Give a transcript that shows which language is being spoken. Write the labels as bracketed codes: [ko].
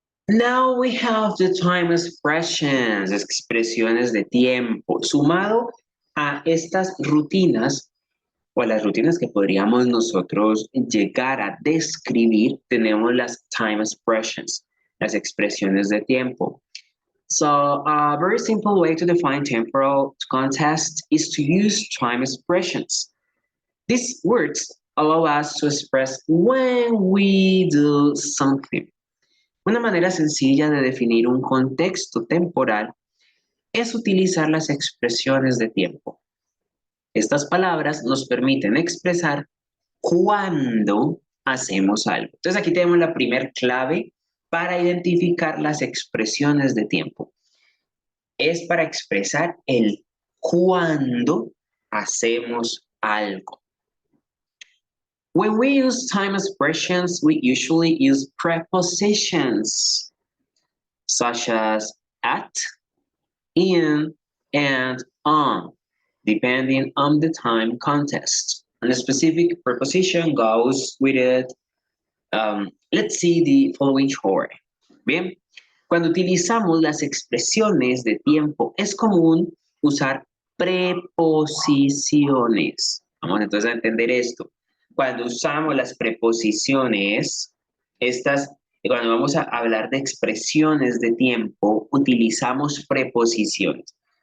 [en] Now we have the time expressions, [es] expresiones de tiempo, sumado a estas rutinas o a las rutinas que podríamos nosotros llegar a describir, tenemos las time expressions, las expresiones de tiempo. [en] So a very simple way to define temporal context is to use time expressions. These words allow us to express when we do something. [es] Una manera sencilla de definir un contexto temporal es utilizar las expresiones de tiempo. Estas palabras nos permiten expresar cuándo hacemos algo. Entonces aquí tenemos la primera clave para identificar las expresiones de tiempo. Es para expresar el cuándo hacemos algo. [en] When we use time expressions, we usually use prepositions such as at, in, and on, depending on the time context. And a specific preposition goes with it Let's see the following chart. [es] Bien, cuando utilizamos las expresiones de tiempo, es común usar preposiciones. Vamos entonces a entender esto. Cuando usamos las preposiciones, cuando vamos a hablar de expresiones de tiempo, utilizamos preposiciones.